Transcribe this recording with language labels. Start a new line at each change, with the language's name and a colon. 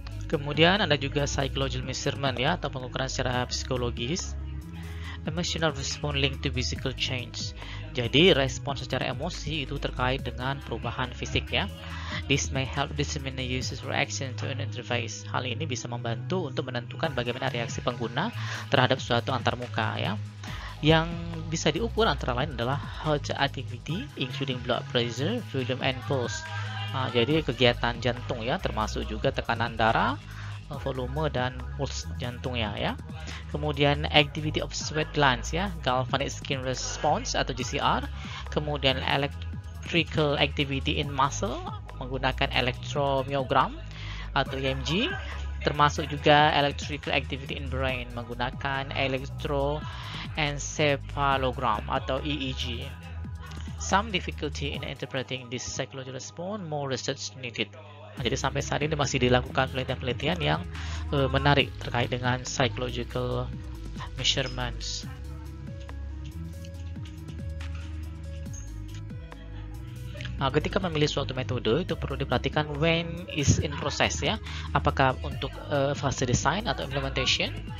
Indonesian: Kemudian ada juga psychological measurement ya, atau pengukuran secara psikologis.
English: Emotional response linked to physical change.
Indonesian: Jadi respon secara emosi itu terkait dengan perubahan fisik ya.
English: This may help determine the user's reaction to an interface.
Indonesian: Hal ini bisa membantu untuk menentukan bagaimana reaksi pengguna terhadap suatu antarmuka ya. Yang bisa diukur antara lain adalah
English: heart activity, including blood pressure, volume, and pulse.
Indonesian: Jadi kegiatan jantung ya, termasuk juga tekanan darah, volume dan pulse jantungnya ya. Kemudian
English: activity of sweat glands ya, galvanic skin response atau GCR. Kemudian electrical activity in muscle menggunakan electromyogram atau EMG.
Indonesian: Termasuk juga
English: electrical activity in brain menggunakan electroencephalogram atau EEG. Some difficulty in interpreting this psychological response, more research needed.
Indonesian: Jadi sampai saat ini masih dilakukan penelitian-penelitian yang menarik terkait dengan psychological measurements. Ketika memilih suatu metode itu perlu diperhatikan
English: when is in process
Indonesian: ya, apakah untuk fase design atau implementation,